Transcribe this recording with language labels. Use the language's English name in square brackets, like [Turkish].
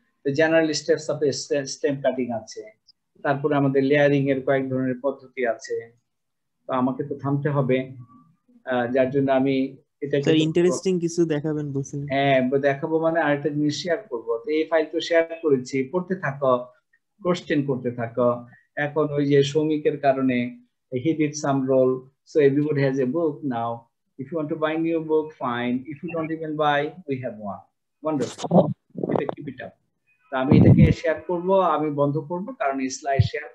[Bangla] General steps of stem cutting আছে, তারপরে আমাদের লেয়ারিং এর কয়েক ধরনের পদ্ধতি আছে। তো আমাকে তো থামতে হবে, যার জন্য আমি এটাকে ইন্টারেস্টিং কিছু দেখাবেন বলছেন। হ্যাঁ দেখাবো, মানে আরেকটা জিনিস শেয়ার করবো। তো এই ফাইল তো শেয়ার করেছি, পড়তে থাকো, কোশ্চেন করতে থাকো। এখন ওই যে সৌমিকের কারণে [English] he did some role, so everybody has a book now. If you want to buy new book, fine. If you don't even buy, we have one. Wonderful. Keep it up. [Bangla] তো আমি এটাকে share করব, আমি বন্ধ করব, কারণ এই slide share